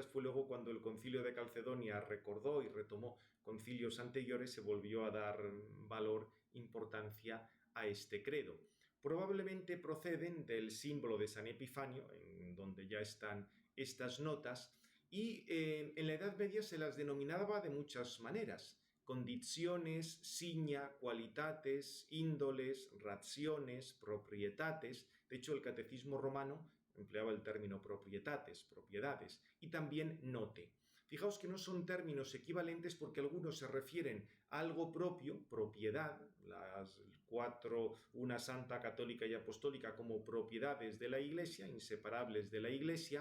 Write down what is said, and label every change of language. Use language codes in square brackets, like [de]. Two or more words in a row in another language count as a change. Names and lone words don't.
[es] Fue luego cuando el concilio de Calcedonia recordó y retomó concilios anteriores, se volvió a dar valor, importancia a este credo. Probablemente proceden del símbolo de San Epifanio, en donde ya están estas notas. Y en la Edad Media se las denominaba de muchas maneras: condiciones, [la] signa, qualitates, índoles, rationes, proprietates. [es] De hecho, el Catecismo romano empleaba el término proprietates, propiedades, y también note. Fijaos que no son términos equivalentes porque algunos se refieren a algo propio, propiedad, las cuatro, una santa, católica y apostólica como propiedades de la Iglesia, inseparables de la Iglesia.